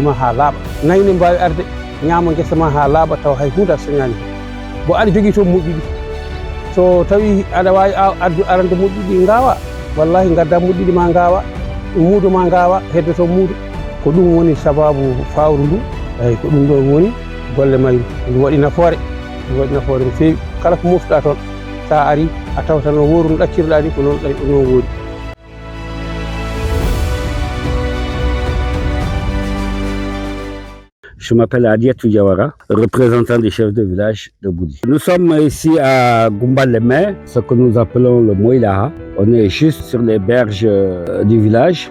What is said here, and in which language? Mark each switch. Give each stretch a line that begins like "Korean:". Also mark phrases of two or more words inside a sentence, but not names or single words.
Fula: ma ha laaɓa nayi ne mbawi arde ñaama guesa ma ha laaɓa taw hay hunde a soñani bo aɗa jogui toon muɗɗiɗi so tawi aɗa wawi addu arande muɗɗiɗi gawa wallahi gadda muɗɗiɗi ma gawa muudo ma gawa hedde toon muudo ko ɗum woni sababu fawru ndu eyyi ko ɗum ɗo woni golle mayru ndu waɗi nafoore no feewi kala ko moftuɗa toon sa ari a tawta no woru no ɗaccirɗa ni ko noon woori.
French: Je m'appelle Adiatou Diawara, représentant des chefs de village de Boudi. Nous sommes ici à Goumba-les-Mains, ce que nous appelons le Moïlaha. On est juste sur les berges du village.